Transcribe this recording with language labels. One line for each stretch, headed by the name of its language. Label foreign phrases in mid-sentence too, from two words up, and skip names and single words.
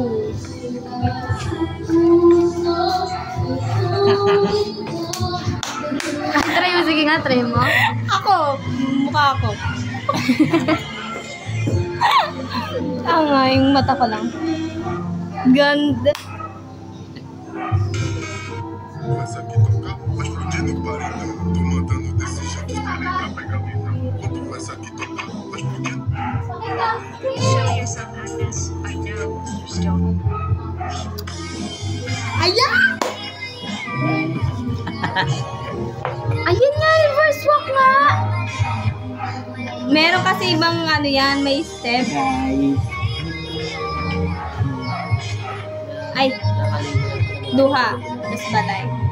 Filipino: Try mo, sige nga, try mo. Ako, mukha ko. Nga, yung mata ko lang. Ganda.
Portuguese: Começa aqui tocar, vai explodindo o paredão. Tô mandando desse jeito, esperei pra pegar visão. Quando começa aqui tocar, vai explodindo.
English: Show yourself, Agnes. I know you still.
Filipino: Ayan! Ayun nga,
English: reverse walk
Filipino: nga. Meron kasi ibang ano yan, may step. Guys.
Cebuano: Ay, duha. Tapos balay.